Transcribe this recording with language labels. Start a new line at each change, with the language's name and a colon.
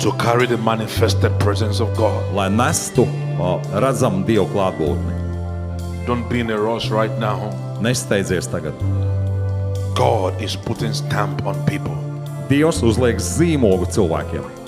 English: to carry the manifested presence of God.
Latvian: lai nestu redzamu Dievu klātbūtni.
English: Don't be in a rush right now.
Latvian: Nesteidzies tagad.
English: God is putting stamp on people.
Latvian: Dievs uzliek zīmogu cilvēkiem.